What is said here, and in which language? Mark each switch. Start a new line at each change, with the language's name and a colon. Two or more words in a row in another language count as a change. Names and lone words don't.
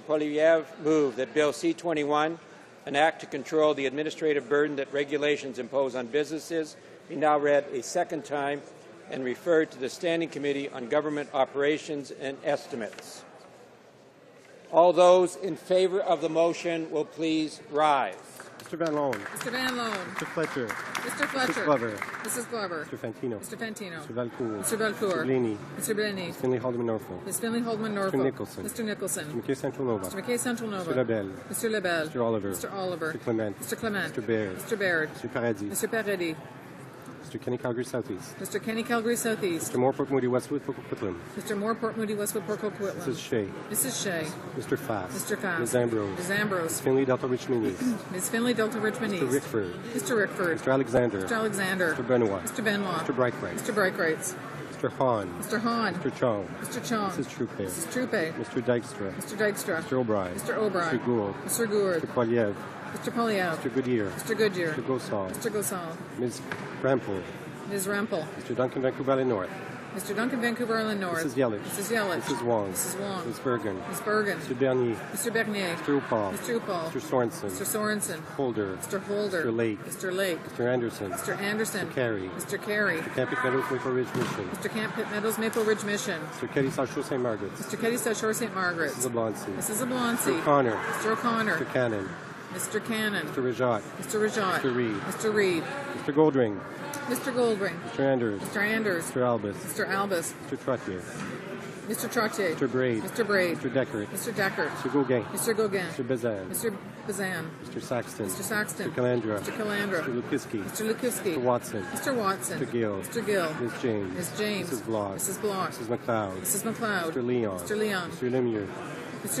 English: Poilievre, move that Bill C-21, an act to control the administrative burden that regulations impose on businesses, be now read a second time and referred to the Standing Committee on Government Operations and Estimates. All those in favor of the motion will please rise. Mr. Van Loan. Mr. Van Loan. Mr. Fletcher. Mr. Fletcher. Mrs. Glover. Mrs. Glover. Mr. Fantino. Mr. Fantino. Mr. Valcourt. Mr. Valcourt. Mr. Blaney. Mr. Blaney. Ms. Finley Haldeman Norfolk. Ms. Finley Holdman Norfolk. Mr. Nicholson. Mr. Nicholson. Mr. McKay Central Nova. Mr. McKay Central Nova. Mr. Lebel. Mr. Lebel. Mr. Oliver. Mr. Oliver. Mr. Clement. Mr. Clement. Mr. Baird. Mr. Baird. Mr. Paradis. Mr. Paradis. Mr. Kenny Calgary Southeast. Mr. Kenny Calgary Southeast. Mr. Moore Port Moody Westwood Port Coquitlam. Mr. Moore Port Moody Westwood Port Coquitlam. Mrs. Shea. Mrs. Shea. Mr. Fass. Mr. Fass. Ms. Ambrose. Ms. Ambrose. Ms. Finley Delta Richmond East. Ms. Finley Delta Richmond East. Mr. Rickford. Mr. Rickford. Mr. Alexander. Mr. Alexander. Mr. Benoit. Mr. Benoit. Mr. Brightwright. Mr. Brightwrights. Mr. Hahn. Mr. Hahn. Mr. Chong. Mr. Chong. Mrs. Troupe. Mrs. Troupe. Mr. Dykstra. Mr. Dykstra. Mr. O'Brien. Mr. O'Brien. Mr. Gould. Mr. Gourd. Mr. Poiliev. Mr. Polyev. Mr. Goodyear. Mr. Goodyear. Mr. Gosal. Mr. Gosal. Ms. Rampel. Ms. Rempel. Mr. Duncan Vancouver Valley North. Mr. Duncan Vancouver Island North. Mrs. Yelich. Mrs. Yelich. Mrs. Wong. Mrs. Wong. Ms. Bergen. Ms. Bergen. Mr. Bernier. Mr. Bernier. Mr. Upal. Mr. Upal. Mr. Sorensen. Mr. Sorensen. Holder. Mr. Holder. Mr. Lake. Mr. Lake. Mr. Anderson. Mr. Anderson. Mr. Carey. Mr. Carey. Mr. Campic Meadows Maple Ridge Mission. Mr. Camp Pitt Meadows Maple Ridge Mission. Mr. Keddy South Shore St. Margaret's. Mr. Keddy South Shore St. Margaret's. Mrs. Oblonsky. Mrs. Oblonsky. Mr. O'Connor. Mr. O'Connor. Mr. Cannon. Mr. Cannon. Mr. Rajat. Mr. Rajat. Mr. Reed. Mr. Reed. Mr. Goldring. Mr. Goldring. Mr. Anders. Mr. Anders. Mr. Albus. Mr. Albus. Mr. Trottier. Mr. Trottier. Mr. Braid. Mr. Braid. Mr. Deckert. Mr. Deckert. Mr. Gauguin. Mr. Gauguin. Mr. Bazan. Mr. Bazan. Mr. Saxton. Mr. Saxton. Mr. Calandra. Mr. Calandra. Mr. Lukiski. Mr. Lukiski. Mr. Watson. Mr. Watson. Mr. Gill. Mr. Gill. Ms. James. Ms. James. Mrs. Block. Mrs. Block. Mrs. McLeod. Mrs. McLeod. Mr. Leon. Mr. Leon. Mr. Lemieux.